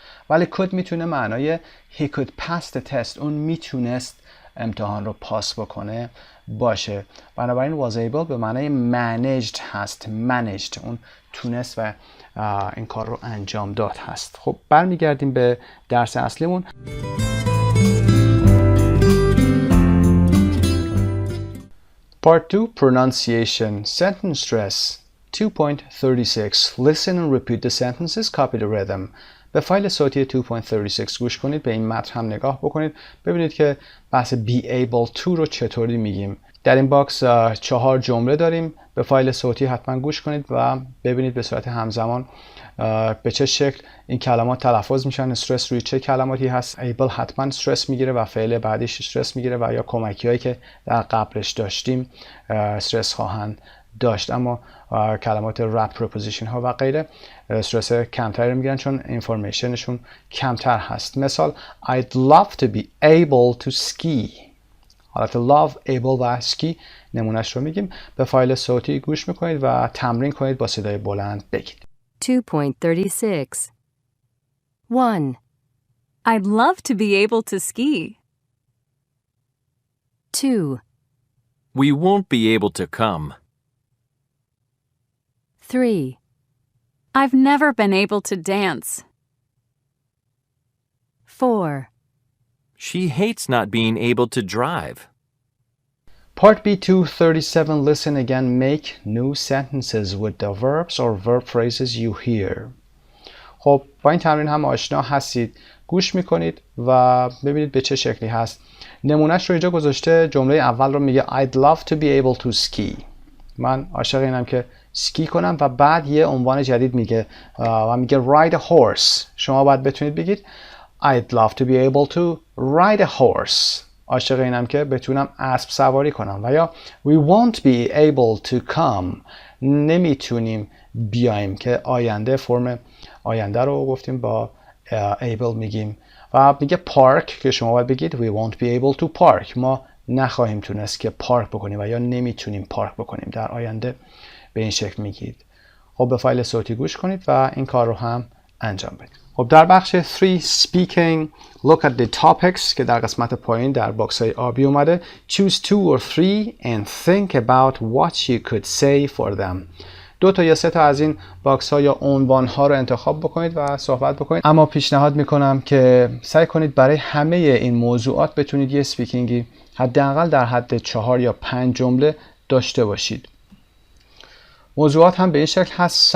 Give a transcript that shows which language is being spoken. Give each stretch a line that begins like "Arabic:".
Persian: ولی could میتونه معنای
English: he could pass the test،
Persian: اون میتونست امتحان رو پاس بکنه باشه. بنابراین was able به معنای managed هست، managed، اون تونست و این کار رو انجام داد هست. خب برمیگردیم به درس اصلیمون.
English: Part 2, pronunciation, sentence stress. 2.36 Listen and repeat the sentences, copy the rhythm.
Persian: به فایل صوتی 2.36 گوش کنید، به این متن هم نگاه بکنید، ببینید که بحث be able to رو چطوری میگیم. در این باکس 4 جمله داریم. به فایل صوتی حتما گوش کنید و ببینید به صورت همزمان به چه شکل این کلمات تلفظ میشن، استرس روی چه کلماتی هست. able حتما استرس میگیره و فعل بعدیش استرس میگیره و یا کمکی هایی که در قبلش داشتیم استرس خواهند داشت، اما کلمات رپ پروپوزیشن ها و غیره استرس کمتری میگیرن چون اینفورمیشنشون کمتر هست. مثال
English: I'd love to be able to ski.
Persian: حالت love، able و ski نمونهش رو میگیم. به فایل صوتی گوش میکنید و تمرین کنید با صدای بلند بگید.
English: 2.36 1. I'd love to be able to ski. 2. We won't be able to come. 3. I've never been able to dance. 4. She hates not being able to drive. Part B 237 Listen again, make new sentences with the verbs or verb phrases you hear.
Persian: خب با این تمرین هم آشنا هستید. گوش میکنید و ببینید به چه شکلی هست. نمونهش رو اینجا گذاشته. جمله اول رو میگه
English: I'd love to be able to ski.
Persian: من عاشق اینم که سکی کنم و بعد یه عنوان جدید میگه و میگه
English: ride a horse.
Persian: شما باید بتونید بگید
English: I'd love to be able to ride a horse.
Persian: عاشق اینم که بتونم اسب سواری کنم. و یا
English: we won't be able to come.
Persian: نمیتونیم بیایم که آینده، فرم آینده رو گفتیم با able میگیم. و میگه
English: park
Persian: که شما باید بگید
English: we won't be able to park.
Persian: ما نخواهیم تونست که پارک بکنیم و یا نمیتونیم پارک بکنیم در آینده. به این شکل میگید. خب به فایل صوتی گوش کنید و این کار رو هم انجام بدید. خب در بخش 3
English: speaking look at the topics
Persian: که در قسمت پایین در باکس های آبی اومده.
English: Choose 2 or 3 and think about what you could say for them.
Persian: 2 تا یا 3 تا از این باکس ها یا عنوان ها رو انتخاب بکنید و صحبت بکنید. اما پیشنهاد میکنم که سعی کنید برای همه این موضوعات بتونید یه سپیکینگی حداقل در حد 4 یا 5 جمله داشته باشید. موضوعات هم به این شکل هست.